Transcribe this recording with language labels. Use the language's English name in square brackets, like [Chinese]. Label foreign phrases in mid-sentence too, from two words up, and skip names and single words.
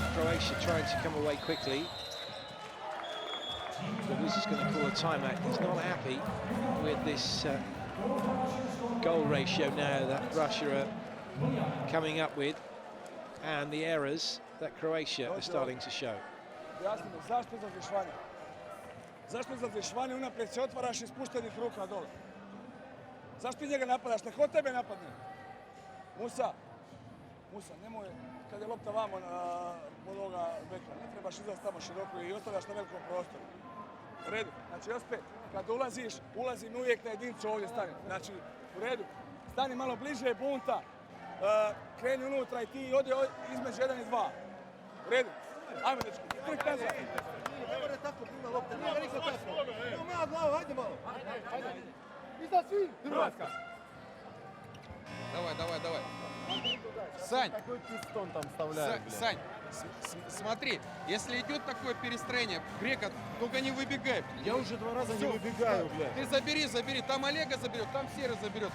[English] Croatia trying to come away quickly. Luis is going to call a timeout. He's not happy with this goal ratio now that Russia are coming up with, and the errors that Croatia are starting to show. [Croatian] Zašto zadešvanje? Zašto zadešvanje? Unaprijed se otvaraš i spuštenih ruka dole. Zašto njega napadaš? Ne hod tebe napadne. Musa, nemoj, kad je lopta vamo od ovoga beka, ne trebaš izlaz tamo široko i ostavljaš na velikom prostoru. U redu. Znači, opet, kad ulazim uvijek na jedincu ovdje stane. Znači, u redu. Stani malo bliže bunta, kreni unutra i ti odi između 1 i 2. U redu. Ajmo, dečki, trk nazad. Ne mora tako prima lopte, ne mora nikad tako. Evo malo glavu, hajde malo. Iza svi, Hrvatska. [Russian] Давай. Сань, Сань, смотри, если идет такое перестроение, Грека, только не выбегай. Я уже 2 раза не выбегаю, блядь. Ты забери, там Олега заберет, там Серый заберет.